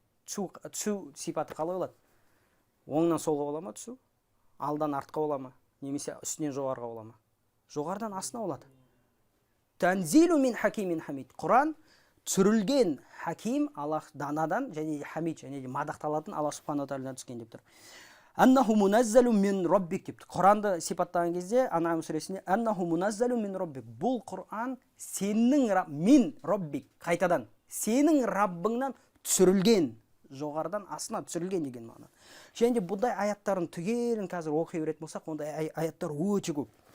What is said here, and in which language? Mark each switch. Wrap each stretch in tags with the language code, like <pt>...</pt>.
<kk>Түсу сипаты қалай болады? Оңнан солға бола ма түсу? Алдан артқа бола ма? Немесе үстінен жоғарыға бола ма? Жоғарыдан астына болады.</kk> <ar>Танзилун мин хакимин хамид.</ar> <kk>Құран түсірілген, хаким Аллах данадан, және хамид, және мадақталатын Алла субханала тағаладан түскен деп тұр.</kk> <ar>Аннаху муназзалу мин роббик деп.</ar> <kk>Құранды сипаттаған кезде Ан'ам сүресінде</kk> <ar>аннаху муназзалу мин роббик.</ar> <kk>Бұл Құран сенің</kk> <ar>мин роббик,</ar> <kk>қайтадан сенің Раббыңнан түсірілген, жоғарыдан астына түсірілген деген мағына. Және бұндай аяттарын түгелін қазір оқи беретін болсақ, ондай аяттар өте көп.</kk>